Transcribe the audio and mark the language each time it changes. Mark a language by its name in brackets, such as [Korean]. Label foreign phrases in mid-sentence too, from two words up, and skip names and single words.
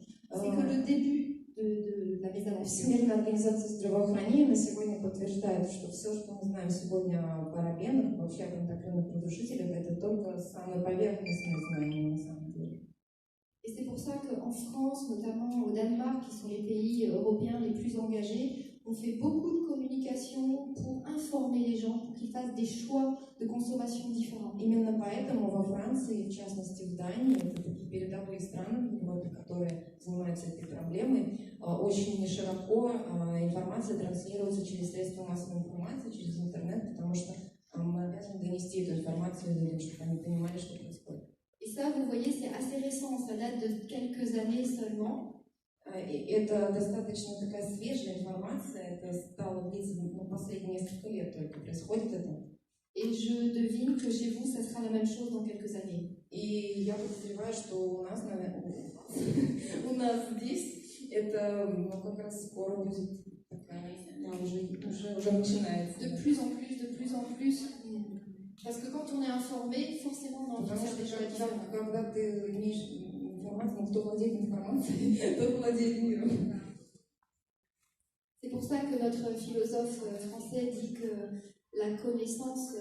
[French] C'est que le début de la mésalapsie. [Russian] Всемирная организация здравоохранения на сегодня подтверждает, что все, что мы знаем сегодня о парабенах, вообще об эндокринных разрушителях, это только самые поверхностные знания на самом деле. [French] Et c'est pour ça qu'en France, notamment au Danemark, qui sont les pays européens les plus engagés, on fait beaucoup de communication pour informer les gens, pour qu'ils fassent des choix de consommation différents. [Russian] Именно поэтому во Франции, в частности в Дании, это такие передовые страны в Европе, которые занимаются этой проблемой, очень широко информация транслируется через средства массовой информации, через интернет, потому что мы обязаны донести эту информацию людям, чтобы они понимали, что происходит. [French] Et ça, vous voyez, c'est assez récent, ça date de quelques années seulement. [Russian] Это достаточно такая свежая информация, это стало длиться последние несколько лет только происходит это. [French] Et je devine que chez vous, ça sera la même chose dans quelques années. [Russian] И я подозреваю, что у нас, наверное, у нас здесь это как раз скоро будет такая, уже начинается. [French] De plus en plus, de plus en plus. Parce que quand on est informé, forcément, on a envie de faire des choses différentes. [Russian] Когда ты имеешь информацию, кто владеет информацией, тот владеет миром. [French] C'est pour ça que notre philosophe français dit que la connaissance